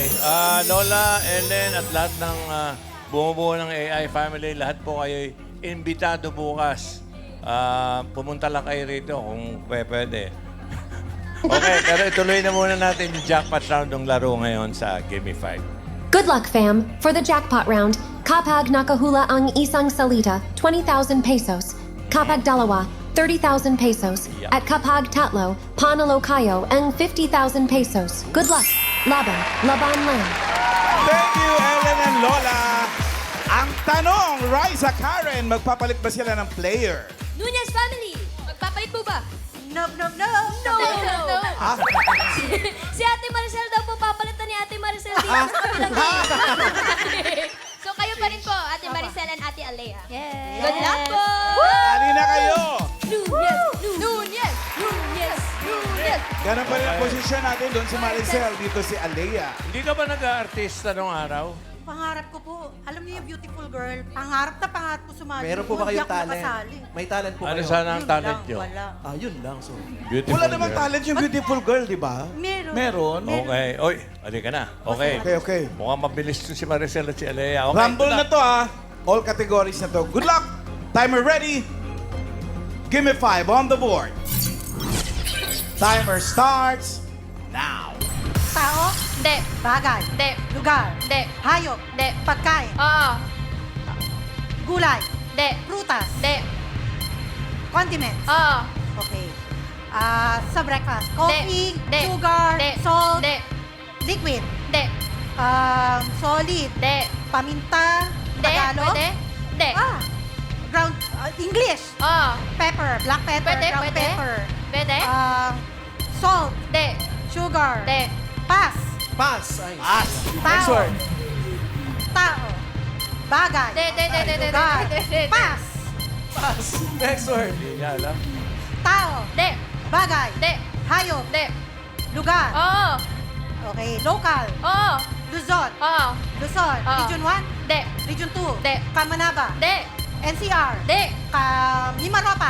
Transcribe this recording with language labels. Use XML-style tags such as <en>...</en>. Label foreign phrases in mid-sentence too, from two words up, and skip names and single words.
<tl>Lola, Ellen, at lahat ng bumubuo ng AI family, lahat po kayo imbitado bukas. Pumunta lang kayo rito kung pwede. Okay, pero ituloy na muna natin yung jackpot round ng laro ngayon sa Gimme 5.</tl> <en>Good luck, fam. For the jackpot round,</en> <tl>kapag nakahula ang isang salita, 20,000 pesos. Kapag dalawa, 30,000 pesos.</tl> <en>Yeah.</en> <tl>At kapag tatlo, panalo kayo ang 50,000 pesos.</tl> <en>Good luck.</en> <tl>Laban lang.</tl> <en>Thank you, Ellen and Lola.</en> <tl>Ang tanong, Riza, Karen, magpapalit ba sila ng player? Nunez family, magpapalit po ba?</tl> <en>No.</en> <tl>Si Ate Maricel daw po, papalitan ni Ate Maricel dito sa kabilang game. So kayo pa rin po, Ate Maricel and Ate Alea.</tl> <en>Yes. Good luck po!</en> <tl>Ali na kayo! Nunez. Ganun pa rin ang posisyon natin doon si Maricel, dito si Alea. Hindi ka ba nag-aartista nung araw? Pangarap ko po. Alam niyo yung</tl> <en>beautiful girl,</en> <tl>pangarap ko sumali. Meron po ba Hindi kayong ako talent? nakasali. May talent po Ano kayo? sana ang Yun talent lang, nyo? wala. Yun lang. So, Beautiful Wala namang girl. talent yung</tl> <en>beautiful girl,</en> <tl>di ba? Meron. Meron? Okay. Oy, ali ka na. Okay. Okay. Mukhang mabilis to si Maricel at si Alea. Okay, Rumble good na luck.</tl> <en>to All categories</en> <tl>na to.</tl> <en>Good luck! Timer ready. Give me 5 on the board. Timer starts now.</en> <tl>Tao, Hindi. bagay, Hindi. lugar, Hindi. hayop, Hindi. pagkain, Oo. gulay, Hindi. prutas, Hindi. condiments. Oo. Okay. Sa breakfast, coffee, Hindi. sugar, Hindi. salt, Hindi. liquid, Hindi. solid, Hindi. paminta, Hindi. Tagalog, Pwede. Hindi.</tl> <en>ground, English,</en> <tl>Oo.</tl> <en>pepper, black pepper,</en> <tl>Pwede. ground Pwede. pepper, Pwede. salt, Hindi. sugar, Hindi. pass, pass. Ay. tao, word. tao, bagay, Hindi. lugar, pass,</tl> <en>Pass. Next word.</en> <tl>Hindi niya alam. tao, Hindi. bagay, Hindi. hayop, Hindi. lugar, Oo. okay, local, Oo. Luzon, Oo. Luzon, Oo. Region 1, Hindi. Region 2, Hindi. Kamanaba, Hindi. NCR, Hindi. Mimaropa,</tl>